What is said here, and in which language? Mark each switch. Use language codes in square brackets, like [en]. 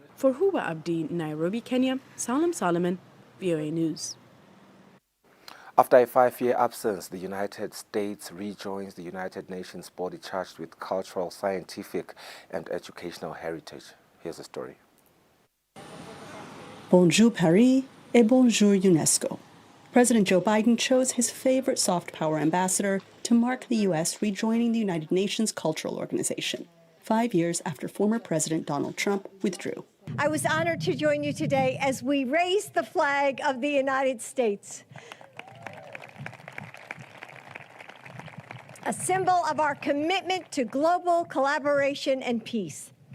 [en] For Huwa Abdi, Nairobi, Kenya, Salam Solomon, VOA News. After a 5-year absence, the United States rejoins the United Nations body charged with cultural, scientific, and educational heritage. Here's the story. [fr] Bonjour Paris et bonjour UNESCO. [en] President Joe Biden chose his favorite soft power ambassador to mark the U.S. rejoining the United Nations Cultural Organization, 5 years after former President Donald Trump withdrew. I was honored to join you today as we raise the flag of the United States, a symbol of our commitment to global collaboration and peace.